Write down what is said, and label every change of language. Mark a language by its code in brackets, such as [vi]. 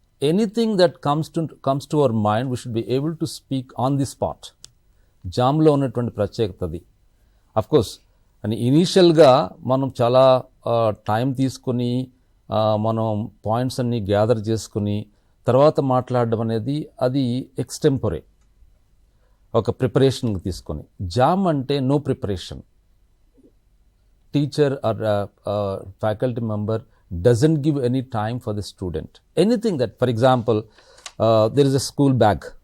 [en] Anything that comes to our mind, we should be able to speak on the spot. [te] జామ్లో ఉన్నటువంటి ప్రత్యేకత అది. Of course అని ఇనీషియల్గా మనం చాలా టైం తీసుకొని మనం పాయింట్స్ అన్నీ గ్యాదర్ చేసుకుని తర్వాత మాట్లాడడం అనేది అది ఎక్స్టెంపొరే, ఒక ప్రిపరేషన్ తీసుకొని. జామ్ అంటే no preparation. [en] Teacher or faculty member doesn't give any time for the student. Anything that, for example, there is a school bag.